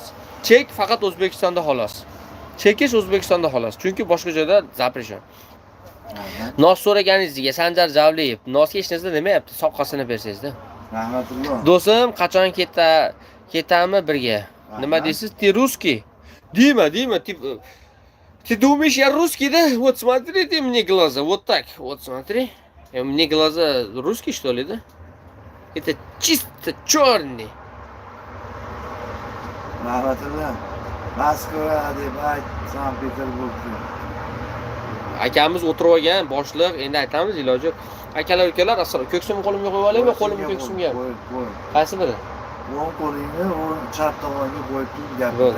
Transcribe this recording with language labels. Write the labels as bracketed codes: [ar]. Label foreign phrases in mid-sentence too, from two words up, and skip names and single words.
[uz] Chek faqat O'zbekistonda xolos. Chekish O'zbekistonda xolos, chunki boshqa joyda zapрещен. Nos so'raganingizga Sanjar Javliyev nosga hech narsa demayapti, soqqasini bersangizda. Rahmatulloh. Do'stim, qachon ketamiz birga? Nima deysiz? [ru] Ты русский? Дима, ты думаешь, я русский, да? Вот смотри ты мне глаза, вот так, вот смотри. Мне глаза русские, что ли, да? Это чисто черный. [uz] Rahmatulloh. Moskva deb ayt, Sankt-Peterburgga. Akamiz o'tirib olgan, boshliq, endi aytamiz iloji yo'q. Akalar, ukalar, assalomu ko'ksimni qo'limga qo'yib olaymi, qo'limni ko'ksimga? Qo'y. Qaysi biri? O'ng qo'lingni o'ng chap tomonga qo'yib tur.